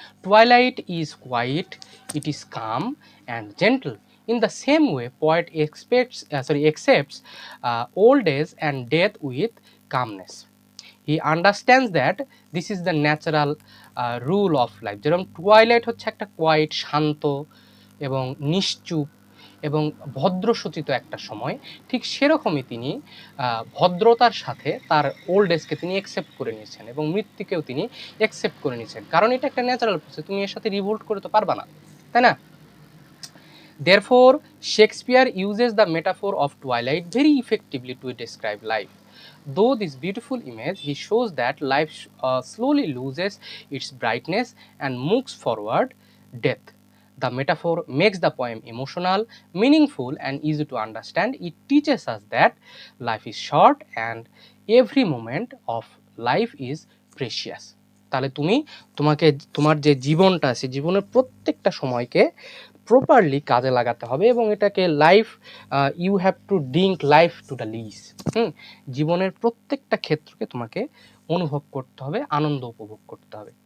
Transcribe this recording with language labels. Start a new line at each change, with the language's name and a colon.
English: Twilight is quiet, it is calm and gentle. In the same way, poet accepts old age and death with calmness. He understands that this is the natural rule of life.
Bangla: যেরকম twilight হচ্ছে একটা quite, শান্ত এবং নিশ্চুপ এবং ভদ্রসূচিত একটা সময়, ঠিক সেরকমই তিনি ভদ্রতার সাথে তার ওল্ড এজকে তিনি অ্যাকসেপ্ট করে নিয়েছেন এবং মৃত্যুকেও তিনি অ্যাকসেপ্ট করে নিয়েছেন, কারণ এটা একটা ন্যাচারাল প্রসেস, তুমি এর সাথে রিভোল্ট করে তো পারবা না, তাই না?
English: Therefore, Shakespeare uses the metaphor of twilight very effectively to describe life. Though this beautiful image, he shows that life slowly loses its brightness and moves forward death. The metaphor makes the poem emotional, meaningful, and easy to understand. It teaches us that life is short and every moment of life is precious.
Bangla: তাহলে তোমার যে জীবনটা আছে, জীবনের প্রত্যেকটা সময়কে properly কাজে লাগাতে হবে এবং এটাকে
English: You have to drink life to the lees.
Bangla: জীবনের প্রত্যেকটা ক্ষেত্রকে তোমাকে অনুভব করতে হবে, আনন্দ উপভোগ করতে হবে।